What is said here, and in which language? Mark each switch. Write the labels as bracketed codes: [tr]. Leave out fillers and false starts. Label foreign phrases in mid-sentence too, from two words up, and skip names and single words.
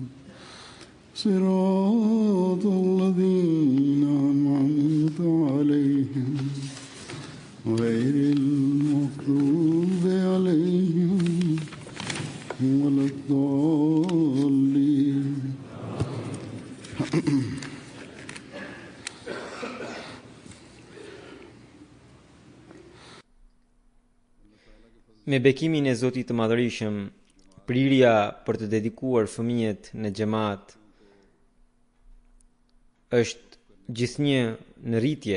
[ar] صراط الذين أنعمت عليهم غير المغضوب عليهم ولا الضالين. [sq] Me bekimin e Zotit të Madhërisëm, prirja për të dedikuar fëmijët në xhamat është gjithnjë në rritje.